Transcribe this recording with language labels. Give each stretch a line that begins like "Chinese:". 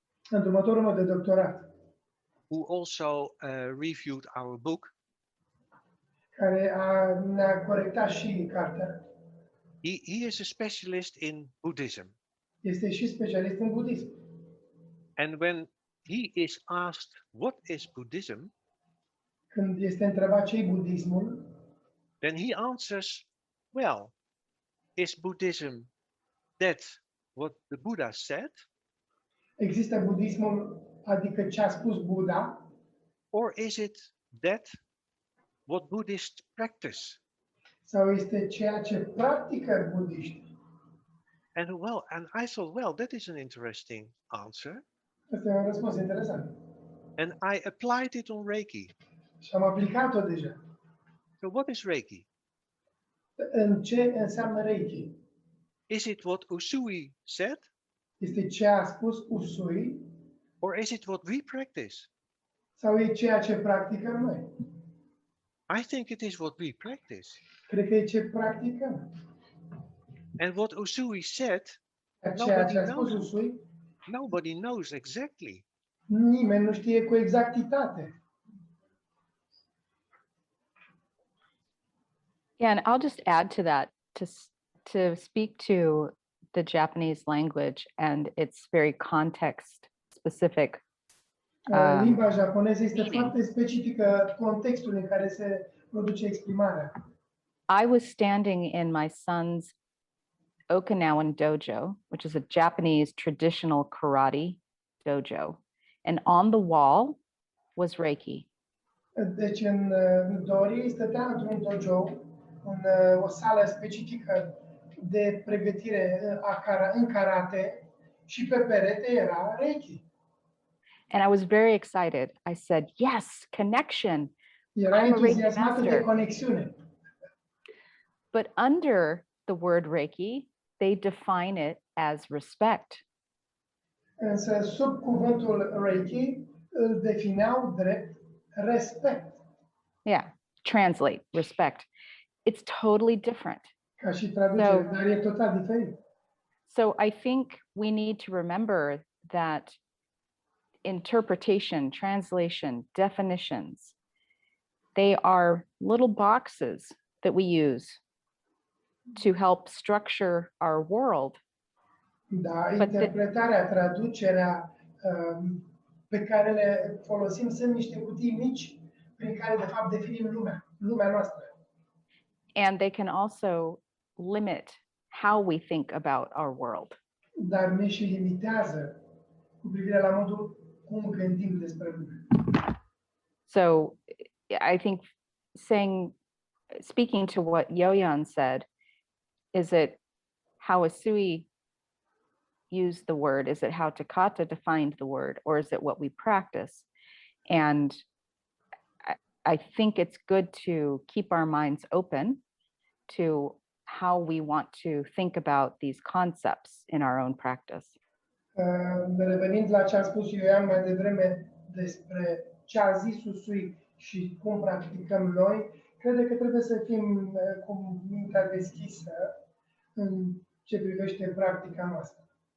Romanian: Îndrumătorul meu de doctorat,
English: who also reviewed our book,
Romanian: care ne-a corectat și cartea,
English: he is a specialist in Buddhism.
Romanian: este și specialist în budism.
English: And when he is asked what is Buddhism,
Romanian: Când este întrebat ce e budismul,
English: then he answers, well, is Buddhism that what the Buddha said?
Romanian: există budismul, adică ce a spus Buddha,
English: Or is it that what Buddhists practice?
Romanian: sau este ceea ce practică budiștii?
English: And I thought, well, that is an interesting answer.
Romanian: Asta e un răspuns interesant.
English: And I applied it on Reiki.
Romanian: Și am aplicat-o deja.
English: So what is Reiki?
Romanian: În ce înseamnă Reiki?
English: Is it what Usui said?
Romanian: Este ce a spus Usui
English: Or is it what we practice?
Romanian: sau e ceea ce practicăm noi?
English: I think it is what we practice.
Romanian: Cred că e ce practicăm.
English: And what Usui said,
Romanian: Ceea ce a spus Usui,
English: nobody knows exactly.
Romanian: nimeni nu știe cu exactitate.
English: Yeah, and I'll just add to that to speak to the Japanese language and its very context specific.
Romanian: Limba japoneză este foarte specifică contextul în care se produce exprimarea.
English: I was standing in my son's Okinawan dojo, which is a Japanese traditional karate dojo, and on the wall was Reiki.
Romanian: Deci în Dori stătea într-un dojo, în o sală specifică de pregătire în karate și pe perete era Reiki.
English: And I was very excited. I said, yes, connection.
Romanian: Era
English: I'm a Reiki
Romanian: entuziasmată de
English: master.
Romanian: conexiune.
English: But under the word Reiki, they define it as respect.
Romanian: Însă sub cuvântul Reiki îl defineau drept respect.
English: Yeah, translate, respect. It's totally different.
Romanian: Ca și traducere, dar e total diferit.
English: So I think we need to remember that interpretation, translation, definitions, They are little boxes that we use to help structure our world.
Romanian: Da,
English: But the-
Romanian: interpretarea, traducerea pe care le folosim sunt niște cutii mici prin care de fapt definim lumea noastră.
English: And they can also limit how we think about our world.
Romanian: Dar ne și limitează cu privire la modul cum gândim despre lume.
English: So I think speaking to what Jojan said, is it how Asui used the word? Is it how Takata defined the word? Or is it what we practice? And I think it's good to keep our minds open to how we want to think about these concepts in our own practice.
Romanian: Revenind la ce a spus Ioan mai devreme despre ce a zis Usui și cum practicăm noi, cred că trebuie să fim cu mintea deschisă în ce privește practica noastră.